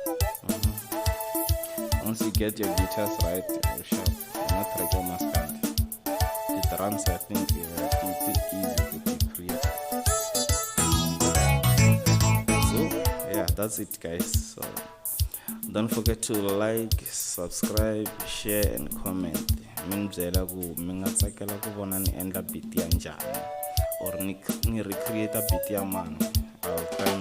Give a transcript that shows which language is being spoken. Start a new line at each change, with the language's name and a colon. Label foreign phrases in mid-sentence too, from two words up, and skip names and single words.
English: Once you get your guitars right, you shall not regret Maskandi. The drums, I think, it's easy to create. So yeah, that's it, guys. So don't forget to like, subscribe, share, and comment.
Tsonga: Minzela ku mingatsakela ku vona ni endla beat ya njhani or ni recreate beat ya mani.